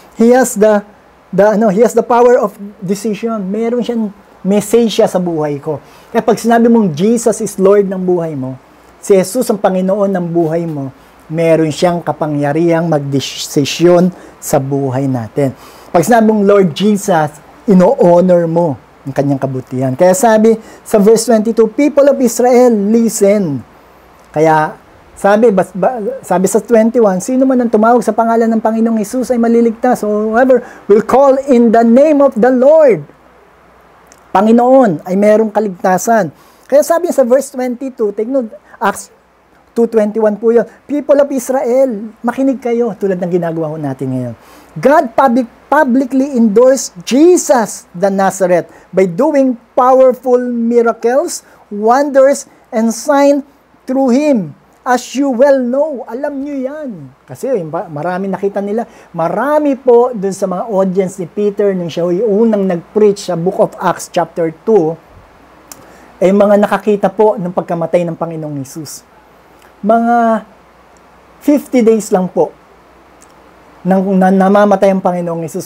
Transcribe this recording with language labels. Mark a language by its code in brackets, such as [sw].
[en] He has the power of decision. [tl] Meron siyang message siya sa buhay ko. Kaya pag sinabi mong [en] Jesus is Lord [tl] ng buhay mo, si Jesus ang Panginoon ng buhay mo, meron siyang kapangyarihang magdesisyon sa buhay natin. Pag sinabi mong Lord Jesus, ino-honor mo ang kanyang kabutihan. Kaya sabi sa [en] verse 22, people of Israel, listen. [tl] Kaya sabi sa 21, sino man ang tumawag sa pangalan ng Panginoong Hesus ay maliligtas. [en] So whoever will call in the name of the Lord, Panginoon, [tl] ay merong kaligtasan. Kaya sabi sa verse 22, [en] take note, [tl] Acts 2:21 po yun. [en] People of Israel, [tl] makinig kayo tulad ng ginagawa natin ngayon. [en] God publicly endorsed Jesus the Nazareth by doing powerful miracles, wonders, and signs through Him. As you well know, [tl] alam nyo yan. Kasi marami nakita nila. Marami po dun sa mga audience ni Peter nung siya yung unang nag-preach sa Book of Acts chapter 2, ay mga nakakita po ng pagkamatay ng Panginoong Hesus. Mga 50 days lang po nang namamatay ang Panginoong Hesus.